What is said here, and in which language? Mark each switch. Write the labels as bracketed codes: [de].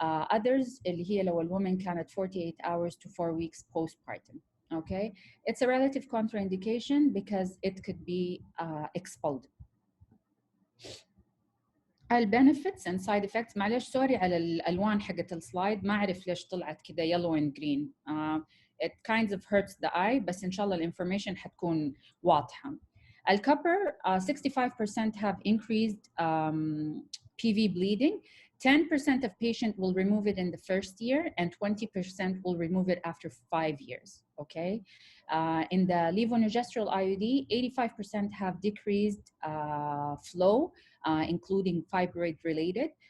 [en] Others [ar] اللي هي لو [en] الwoman كانت 48 hours to 4 weeks postpartum. Okay, it's a relative contraindication because it could be expelled. [ar] البنفيتس and side effects، معلش سوري على الالوان حقت السلايد، ما اعرف ليش طلعت كده [en] yellow and green. It kind of hurts the eye، [ar] بس ان شاء الله الانفورميشن حتكون واضحه. [en] الكبر 65% have increased PV bleeding. 10% of patients will remove it in the first year, and 20% will remove it after 5 years. Okay, in the levonorgestrel IUD, 85% have decreased flow, including fibroid related.